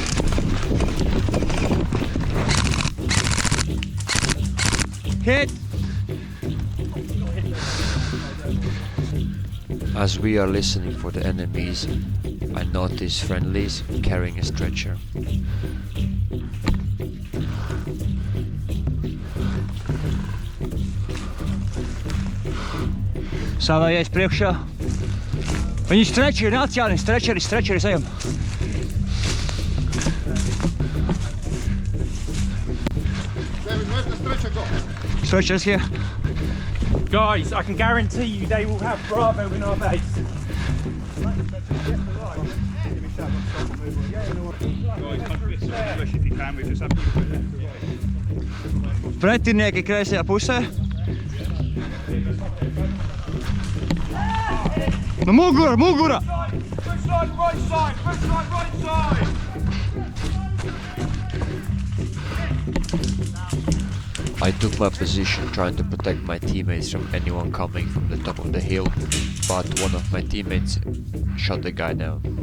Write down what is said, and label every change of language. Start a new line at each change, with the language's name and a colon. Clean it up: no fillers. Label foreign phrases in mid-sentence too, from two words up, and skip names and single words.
English: Hit! As we are listening for the enemies, I notice friendlies carrying a stretcher.
Latvian: Stāvējies priekšā. Viņi strečeri nāc, Jāni, strečeri ejam.
English: Stretchers here. Guys, I can guarantee you they will have Bravo in our base.
Latvian: Pretinieki kreisajā pusē. No mugura, mugura!
English: Push side, right side, push side, right side! I took my position trying to protect my teammates from anyone coming from the top of the hill, but one of my teammates shot the guy down.